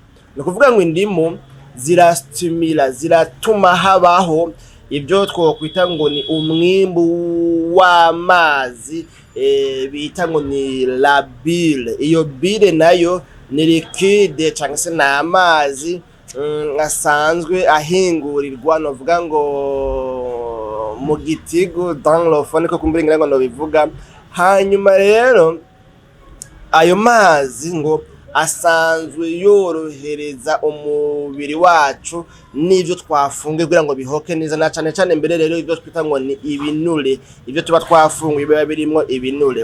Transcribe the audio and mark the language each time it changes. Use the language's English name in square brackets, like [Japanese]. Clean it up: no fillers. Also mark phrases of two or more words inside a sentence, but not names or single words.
[Rundi] No kuvuga ngo indimu zirastimula, ziratuma habaho ibyo twokwita ngo ni umwimbu w'amazi bita ngo ni [French] la bile. [Rundi] Iyo bile nayo ni liquide cyangwa se na amazi asanzwe ahingurirwa novuga ngo mu gitigo [French] dans le fond [Rundi] ko kumbira ngira ngo no bivuga. Hanyuma rero ayo mazi ngo asanzwe yorohereza umubiri wacu n'ivyo twafunguye kugira ngo bihoke neza, na cyane mbere rero ivyo twita ngo ni ibinure, ivyo tuba twafunguye biba birimo ibinure.